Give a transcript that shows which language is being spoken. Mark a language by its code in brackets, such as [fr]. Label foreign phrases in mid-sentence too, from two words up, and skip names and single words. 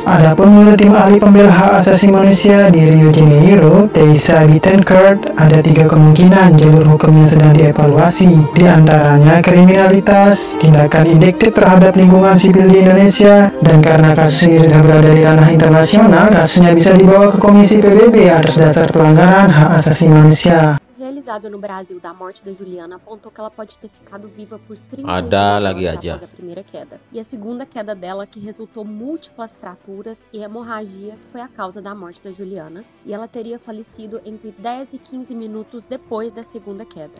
[id] Adapun menurut tim ahli pembela hak asasi manusia di Rio de Janeiro, Teisa Bittencourt, ada 3 kemungkinan jalur hukum yang sedang dievaluasi. Di antaranya kriminalitas, tindakan indiktif terhadap lingkungan sipil di Indonesia, dan karena kasus ini sudah berada di ranah internasional, kasusnya bisa dibawa ke Komisi PBB atas dasar pelanggaran hak asasi manusia. [pt] Realizado no Brasil da morte da Juliana apontou que ela pode ter ficado viva por 31 [id] Ada [pt] horas [id] lagi [pt] após [id] aja. [pt] a primeira queda. E a segunda queda dela, que resultou múltiplas fraturas e hemorragia, que foi a causa da morte da Juliana. E ela teria falecido entre 10 e 15 minutos depois da segunda queda.